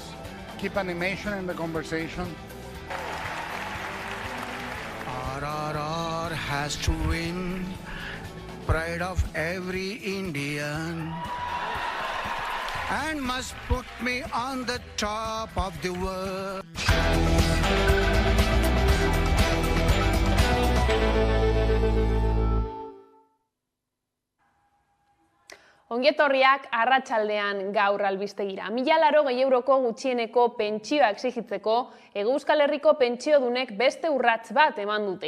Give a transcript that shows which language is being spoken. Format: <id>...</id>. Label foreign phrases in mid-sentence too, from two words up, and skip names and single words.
<en>Keep animation in the conversation. RRR has to win. Pride of every Indian. And must put me on the top of the world.</en> <eu>Ongietorriak arratsaldean gaur albistegira. 1.080 euroko gutxieneko pentsioa exigitzeko, Hego Euskal Herriko pentsiodunek beste urrats bat eman dute.</eu>